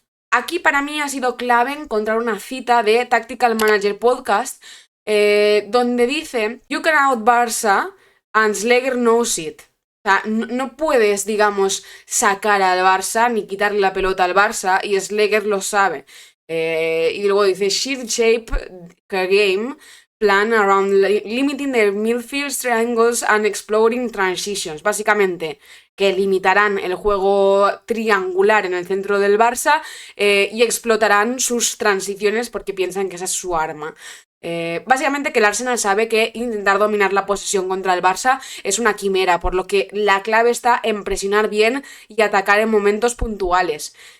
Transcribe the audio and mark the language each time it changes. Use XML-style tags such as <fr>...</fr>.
<es>Aquí para mí ha sido clave encontrar una cita de Tactical Manager Podcast donde dice:</es> <en>"You can out Barça and Sleger knows it".</en> <es>O sea, no puedes, digamos, sacar al Barça ni quitarle la pelota al Barça y Sleger lo sabe. Y luego dice:</es> <en>"Shift shape game plan around limiting the midfield triangles and exploring transitions".</en> <es>Básicamente, que limitarán el juego triangular en el centro del Barça y explotarán sus transiciones porque piensan que esa es su arma. Básicamente que el Arsenal sabe que intentar dominar la posesión contra el Barça es una quimera, por lo que la clave está en presionar bien y atacar en momentos puntuales.</es>